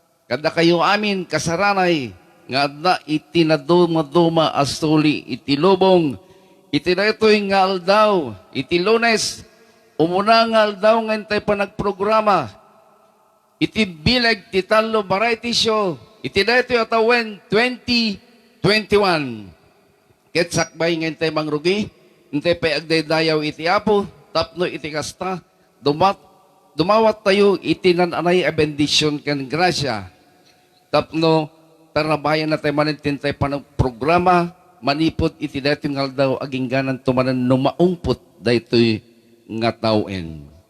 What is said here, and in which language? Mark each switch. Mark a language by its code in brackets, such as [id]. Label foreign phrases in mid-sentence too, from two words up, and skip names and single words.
[ilo] Kada kayo amin kasaranay, nga adda iti naduma-duma a suli iti lubong. Iti daytoy nga aldaw, iti Lunes, umuna nga aldaw nga intay panagprograma. Iti bileg ti tallo [en] variety show, [ilo] iti daytoy a tawen twenty twenty-one. Ket sakbay nga intay mangrugi, intay pay agdaydayaw iti Apo, tapno iti kasta, dumat-, dumawat tayo iti nananay a bendisyon ken grasya. Tapno, tarabayan na tayo manin tintay panagprograma, manipod iti daytoy nga aldaw, agingganan tumanan no maungput daytoy nga tawen.